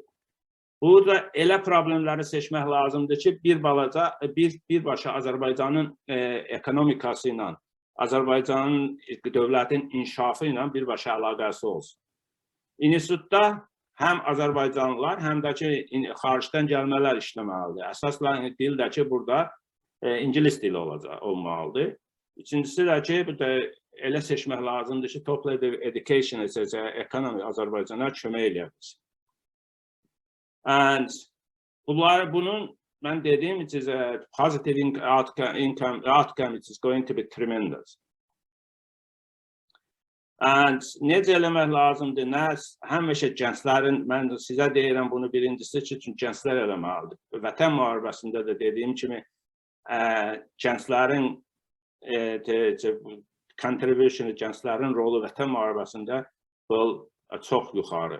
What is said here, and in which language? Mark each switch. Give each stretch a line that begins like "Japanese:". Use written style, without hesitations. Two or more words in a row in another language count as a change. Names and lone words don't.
Azerbaijani: Burada elə problemləri seçmək lazımdır ki, birbaşa Azərbaycanın ekonomikası ilə, Azərbaycanın dövlətin inkişafı ilə birbaşa əlaqəsi olsun. İnstitutda həm Azərbaycanlılar, həm də ki, xaricdən gəlmələr işləməlidir. Əsasla dil də ki, burada İngilis dili olmalıdır. İkincisi də ki, elə seçmək lazımdır ki,
English: top level education,
Azerbaijani: ekonomi Azərbaycana kömək eləyəbilsin. Bunun, mən dediyim,
English: it is a positive outcome, it is going to be tremendous.
Azerbaijani: Necə eləmək lazımdır, həmişə gənclərin, mən sizə deyirəm bunu birincisi ki, çünki gənclər eləməlidir. Vətən müharibəsində də dediyim kimi, gənclərin contribution, gənclərin rolu Vətən müharibəsində çox yuxarı.